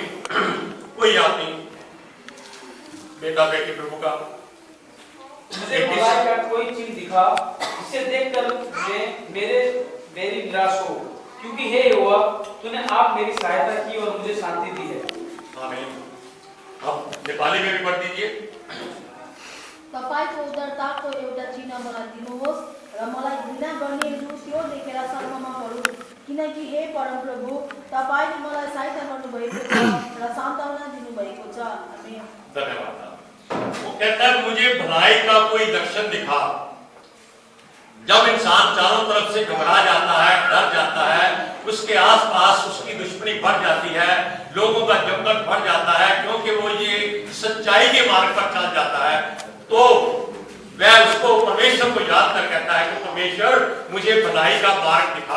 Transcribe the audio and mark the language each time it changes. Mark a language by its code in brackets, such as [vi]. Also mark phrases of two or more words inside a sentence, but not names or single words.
[hi] कोई याद नहीं, बेटा बेटी प्रभु का। मुझे भलाई का कोई चीज दिखा जिसे देखकर मेरी निराश हो, क्योंकि हे यहोवा तूने आप मेरी सहायता की और मुझे शांति दी है। आमीन। अब नेपाली में भी पढ़ दीजिए। [ne] तपाईको उदारताको एउटा चिन्ह मलाई दिनुहोस् र मलाई घृणा गर्नेहरू त्यो देखेर शर्ममा परून्, किनकि हे परमप्रभु तपाईले मलाई सहायता गर्नुभएको छ र सान्त्वना दिनुभएको छ। आमीन। धन्यवाद। [hi] वो कहता है मुझे भलाई का कोई लक्षण दिखा। जब इंसान चारों तरफ से घबरा जाता है, डर जाता है, उसके आसपास उसकी दुश्मनी बढ़ जाती है, लोगों का जमघट बढ़ जाता है, क्योंकि वो ये सच्चाई के मार्ग पर चल जाता है, तो वह उसको परमेश्वर को याद कर कहता है कि परमेश्वर मुझे भलाई का मार्ग दिखा।